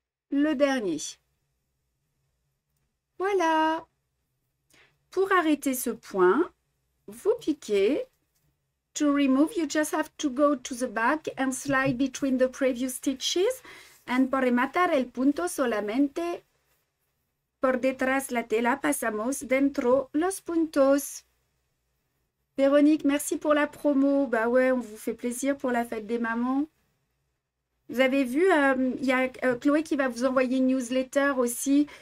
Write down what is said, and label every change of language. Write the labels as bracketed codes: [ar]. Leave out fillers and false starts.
[fr] Le dernier. Voilà. Pour arrêter ce point, vous piquez. [en] To remove, you just have to go to the back and slide between the previous stitches. And [es] por rematar el punto solamente por detrás la tela pasamos dentro los puntos. [fr] Véronique, merci pour la promo. Bah ouais, on vous fait plaisir pour la fête des mamans. Vous avez vu, il y a Chloé qui va vous envoyer une newsletter aussi.